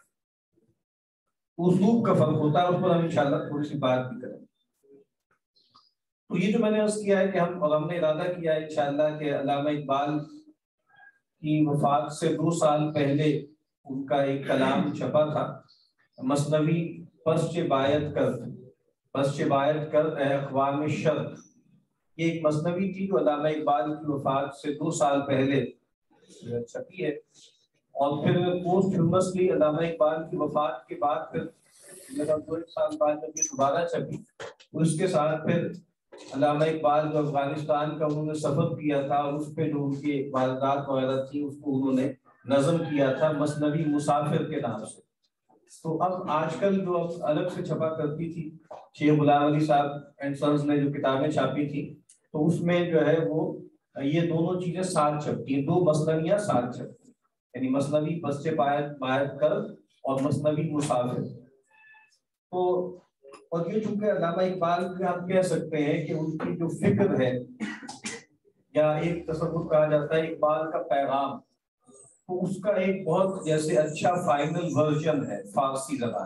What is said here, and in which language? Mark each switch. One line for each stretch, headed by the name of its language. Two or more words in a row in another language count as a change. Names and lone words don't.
Urdu: اسلوب کا فرق ہوتا ہے اس پر ہم انشاءاللہ تھوڑی سی بات بھی کریں. تو یہ جو میں نے عرض کیا ہے کہ ہم نے ارادہ کیا ہے انشاءاللہ کہ علامہ اقبال کی وفات سے 2 سال پہلے ان کا ایک کلام چھپا تھا مثنوی پس چه باید کرد اے اقوام شرق. یہ ایک مثنوی تھی جو علامہ اقبال کی وفات سے 2 سال پہلے چھپی ہے اور پھر پوسٹ فیمسلی علامہ اقبال کی وفات کے بعد پھر 2 سال بعد جب یہ دوبارہ چھپی اس کے ساتھ پھر علامہ اقبال جو افغانستان کا انہوں نے سفر کیا تھا اس پہ جو ان کی والدات وغیرہ تھی اس کو انہوں نے نظم کیا تھا مثنوی مسافر کے نام سے. تو اب آج کل جو اب الگ سے چھپا کرتی تھی شیخ غلام علی صاحب اینڈ سنز نے جو کتابیں چھاپی تھی تو اس میں جو ہے وہ یہ دونوں چیزیں ساتھ چھپتی ہیں 2 مثنویاں ساتھ چھپتی ہیں یعنی مثنوی پس چه باید کرد اور مثنوی مسافر. تو اور یہ چونکہ علامہ اقبال کے ہم کہہ سکتے ہیں کہ ان کی جو فکر ہے یا ایک تصور کہا جاتا ہے اقبال کا پیغام تو اس کا ایک بہت جیسے اچھا
English: final version
Urdu: ہے فارسی زبان.